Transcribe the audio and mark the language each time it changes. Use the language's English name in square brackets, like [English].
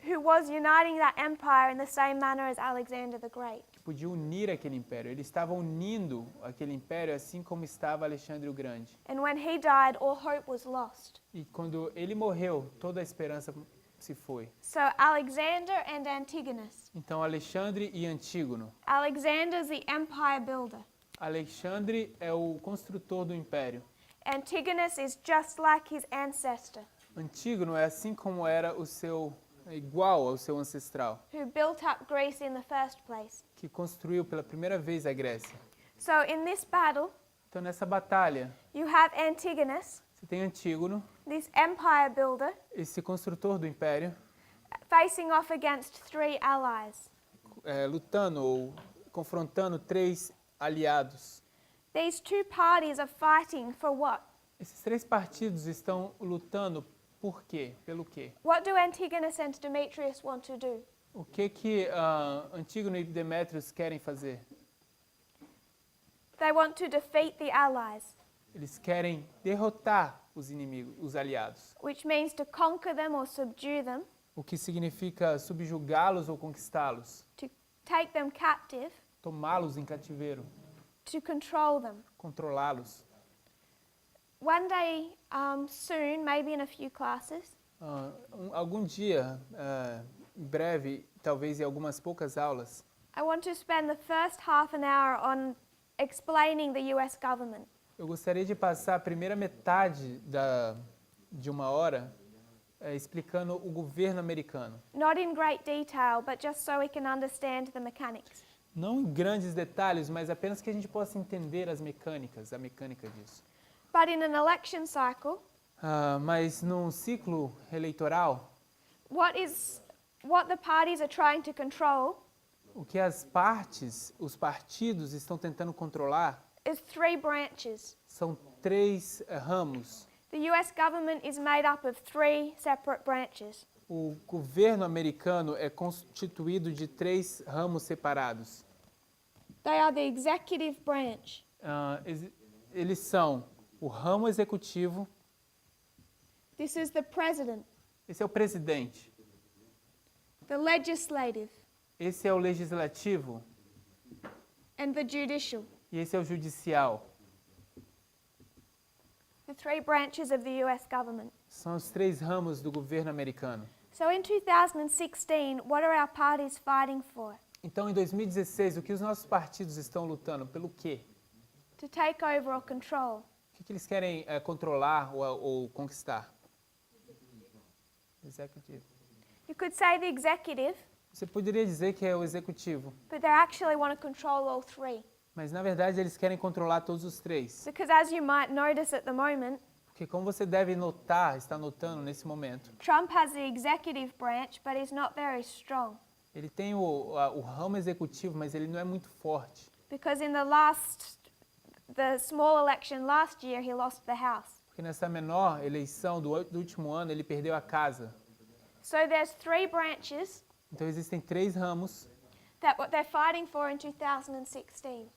[English] Who was uniting that empire in the same manner as Alexander the Great. [Portuguese] Que podia unir aquele império. Ele estava unindo aquele império assim como estava Alexandre o Grande. [English] And when he died, all hope was lost. [Portuguese] E quando ele morreu, toda a esperança se foi. [English] So Alexander and Antigonus. [Portuguese] Então, Alexandre e Antígono. [English] Alexander's the empire builder. [Portuguese] Alexandre é o construtor do império. [English] Antigonus is just like his ancestor. [Portuguese] Antígono é assim como era o seu igual ao seu ancestral, [English] who built up Greece in the first place. [Portuguese] que construiu pela primeira vez a Grécia. [English] So in this battle, [Portuguese] Então, nessa batalha, [English] you have Antigonus, [Portuguese] você tem Antígono, [English] this empire builder, [Portuguese] esse construtor do império, [English] facing off against 3 allies. [Portuguese] lutando ou confrontando 3 aliados. [English] These 2 parties are fighting for what? [Portuguese] Esses 3 partidos estão lutando por quê? Pelo quê? [English] What do Antigonus and Demetrius want to do? [Portuguese] O que Antígono e Demétrios querem fazer? [English] They want to defeat the allies, [Portuguese] Eles querem derrotar os inimigos, os aliados. [English] which means to conquer them or subdue them, [Portuguese] O que significa subjugá-los ou conquistá-los, [English] to take them captive, [Portuguese] tomá-los em cativeiro, [English] to control them. [Portuguese] controlá-los. [English] One day, soon, maybe in a few classes, [Portuguese] Algum dia, em breve, talvez em algumas poucas aulas, [English] I want to spend the first half an hour on explaining the US government. [Portuguese] eu gostaria de passar a primeira metade de uma hora explicando o governo americano. [English] Not in great detail, but just so we can understand the mechanics. [Portuguese] Não em grandes detalhes, mas apenas que a gente possa entender a mecânica disso. [English] But in an election cycle, [Portuguese] Mas num ciclo eleitoral, [English] what the parties are trying to control [Portuguese] o que os partidos estão tentando controlar [English] is 3 branches. [Portuguese] são 3 ramos. [English] The US government is made up of 3 separate branches. [Portuguese] O governo americano é constituído de 3 ramos separados. [English] They are the executive branch, [Portuguese] Eles são o ramo executivo, [English] this is the president, [Portuguese] esse é o presidente, [English] the legislative, [Portuguese] esse é o legislativo [English] and the judicial, [Portuguese] e esse é o judicial. [English] the 3 branches of the US government. [Portuguese] São os 3 ramos do governo americano. [English] So in 2016, what are our parties fighting for? [Portuguese] Então, em 2016, o que os nossos partidos estão lutando? Pelo quê? [English] To take over or control. [Portuguese] O que eles querem controlar ou conquistar? Executivo. [English] You could say the executive, [Portuguese] Você poderia dizer que é o executivo, [English] but they actually want to control all 3. [Portuguese] mas na verdade eles querem controlar todos os 3. [English] Because as you might notice at the moment, [Portuguese] Porque como você deve notar, está notando nesse momento, [English] Trump has the executive branch, but he's not very strong. [Portuguese] ele tem o ramo executivo, mas ele não é muito forte. [English] Because in the small election last year, he lost the House. [Portuguese] Porque nessa menor eleição do último ano, ele perdeu a casa. [English] So there's 3 branches [Portuguese] Então existem 3 ramos [English] that what they're fighting for in 2016.